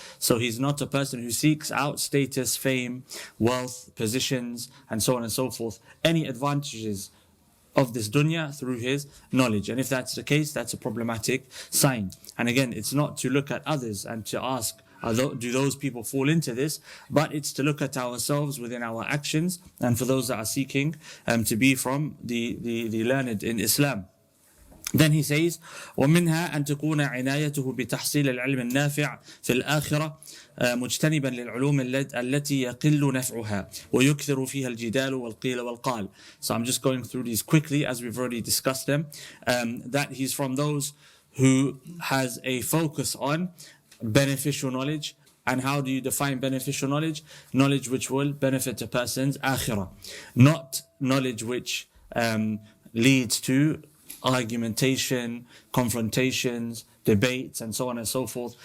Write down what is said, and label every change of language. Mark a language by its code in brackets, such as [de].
[en] So he's not a person who seeks out status, fame, wealth, positions, and so on and so forth, any advantages of this dunya through his knowledge. And if that's the case, that's a problematic sign. And again, it's not to look at others and to ask, do those people fall into this? But it's to look at ourselves within our actions, and for those that are seeking to be from the learned in Islam. Then he says, [ar] وَمِنْهَا أَن تَكُونَ عِنَايَتُهُ بِتَحْصِيلِ الْعِلْمِ النَّافِعِ فِي الْآخِرَةِ مجتنبا للعلوم التي يقل نفعها ويكثر فيها الجدال والقيل والقال. [en] So I'm just going through these quickly as we've already discussed them. That he's from those who has a focus on beneficial knowledge. And how do you define beneficial knowledge? Knowledge which will benefit a person's akhirah, not knowledge which leads to argumentation, confrontations, debates, and so on and so forth.